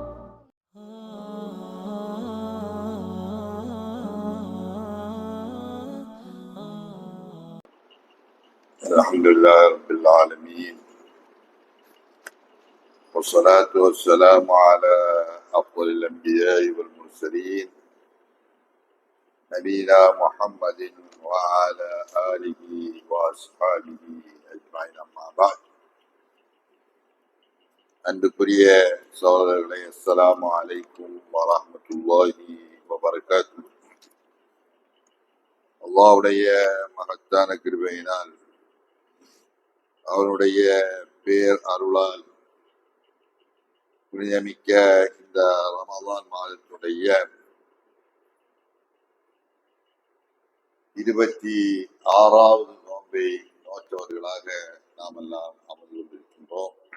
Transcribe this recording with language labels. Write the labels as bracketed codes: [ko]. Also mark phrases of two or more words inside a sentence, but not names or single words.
[ar] الحمد لله رب العالمين، والصلاة والسلام على أفضل الأنبياء والمرسلين نبينا محمد وعلى آله وأصحابه أجمعين. أما بعد. [ta] அன்புக்குரிய சகோதரர்களே, [ar] السلام عليكم ورحمة الله وبركاته. [ta] அல்லாஹ்வுடைய மகத்தான கிருபையினால், அவருடைய பேர் அருளால் புனிதமிக்க இந்த ரமலான் மாதத்துடைய 26வது நோன்பை நோற்றவர்களாக நாம் எல்லாம் அமர்ந்து கொண்டிருக்கின்றோம்.